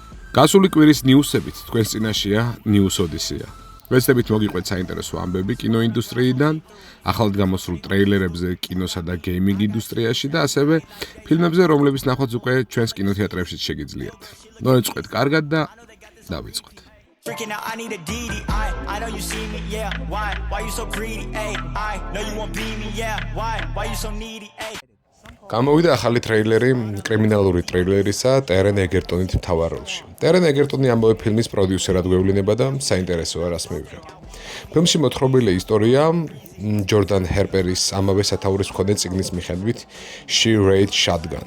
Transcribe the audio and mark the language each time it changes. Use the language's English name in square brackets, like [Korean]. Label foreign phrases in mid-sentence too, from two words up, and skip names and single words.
[Georgian] გასული კვირის ნიუსებით თქვენს წინაშეა News Odyssey. ვეცდებით მოგიყვეთ საინტერესო ამბები კინოინდუსტრიიდან, ახალად გამოსულ ტრეილერებზე კინოსა და გეიმინგ ინდუსტრიაში და ასევე ფილმებზე, რომლებიც ნახვაც უკვე ჩვენს კინოთეატრებში შეგიძლიათ. მოეწყოთ კარგად და დავიწყოთ. [English] Freaking out, I need a DD. I know you see me, yeah. Why you so greedy? Ay, I know you won't be me, yeah. Why you so needy? Ay. [Georgian] გამოვიდა ახალი ტრეილერი კრიმინალური ტრეილერისა ტერენ ეგერტონით მთავარ როლში. ტერენ ეგერტონი ამავე ფილმის პროდიუსერად გვევლინება და საინტერესოა რას მივიღებთ. ფილმში მოთხრობილი ისტორია ჯორდან ჰერპერის ამავე სათაურის მქონე წიგნის მიხედვით She Rate Shotgun.